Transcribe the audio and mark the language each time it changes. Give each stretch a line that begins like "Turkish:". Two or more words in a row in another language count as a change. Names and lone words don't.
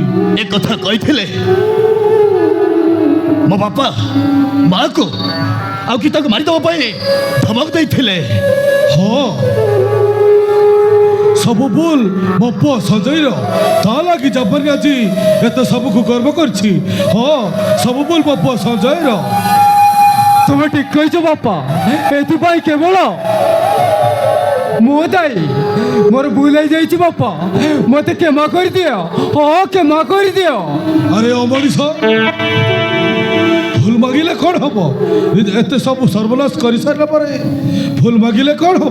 Odia: ଏ କଥା କହିଥିଲେ ମୋ ବାପା ମାଆକୁ ଆଉ ଗୀତାକୁ ମାରିଦେବା ପାଇଁ ଧମକ ଦେଇଥିଲେ। ହଁ, ସବୁ ଭୁଲ ମୋ ପୁଅ ସଞ୍ଜୟର, ତା ଲାଗି ଜବରୀ ଆଜି ଏତେ ସବୁକୁ ଗର୍ବ କରିଛି। ହଁ, ସବୁ ଭୁଲ ମୋ ପୁଅ ସଞ୍ଜୟର। ତୁମେ ଠିକ କହିଛ ବାପା, ଏଥିପାଇଁ କେବଳ ମୁଁ ଦାୟୀ। ମୋର ଭୁଲ ହେଇଯାଇଛି ବାପା, ମୋତେ କ୍ଷମା କରିଦିଅ। ହଁ, କ୍ଷମା କରିଦିଅ। ଆରେ ଅମଣିଷ, ଭୁଲ ମାଗିଲେ କ'ଣ ହବ? ଏତେ ସବୁ ସର୍ବନାଶ କରିସାରିଲା ପରେ ଭୁଲ ମାଗିଲେ କ'ଣ ହବ?